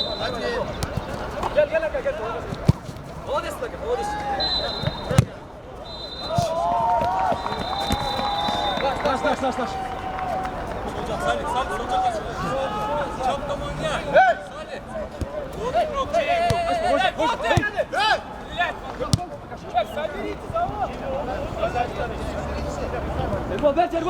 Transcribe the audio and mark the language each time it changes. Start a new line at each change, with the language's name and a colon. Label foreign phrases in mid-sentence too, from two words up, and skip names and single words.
Turkish: Gel gel gel gel.
Russian: Молодец, Лака, молодец.
Turkish: Taş. Salih, solda kesin. Çok da manyak. Hey! Salih. Koş. Hey! Erbo, ver Erbo.